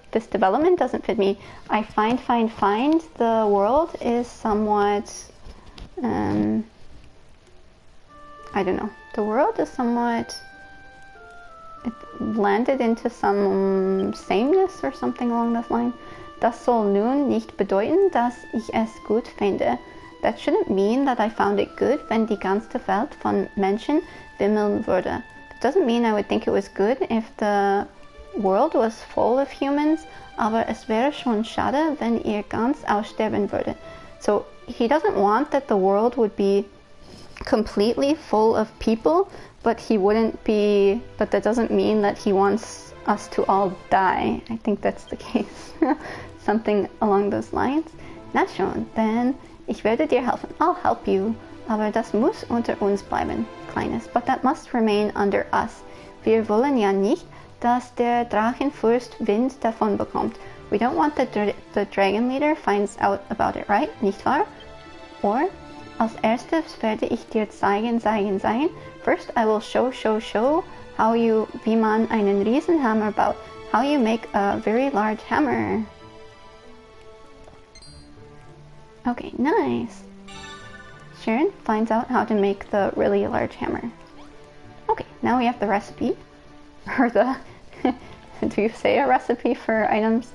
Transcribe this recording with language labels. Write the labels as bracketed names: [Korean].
[English] This development doesn't fit me. I find the world is somewhat, I don't know. The world is somewhat, it landed into some sameness or something along this line. [German] Das soll nun nicht bedeuten, dass ich es gut finde. [English] That shouldn't mean that I found it good [German] wenn die ganze Welt von Menschen wimmeln würde. [English] That doesn't mean I would think it was good if the world was full of humans, [German] aber es wäre schon schade, wenn ihr ganz aussterben würde. [English] So he doesn't want that the world would be completely full of people, but but that doesn't mean that he wants us to all die. I think that's the case. Something along those lines. [German] Na schon, then ich werde dir helfen. [English] I'll help you. [German] Aber das muss unter uns bleiben, Kleines. [English] But that must remain under us. [German] Wir wollen ja nicht, dass der Drachenfürst Wind davon bekommt. [English] We don't want the dragon leader finds out about it, right? [German] Nicht wahr? Or, als erstes werde ich dir zeigen. [English] First I will show [German] wie man einen Riesenhammer baut. [English] How you make a very large hammer. Okay, nice. Charon finds out how to make the really large hammer. Okay, now we have the recipe. Or the... do you say a recipe for items?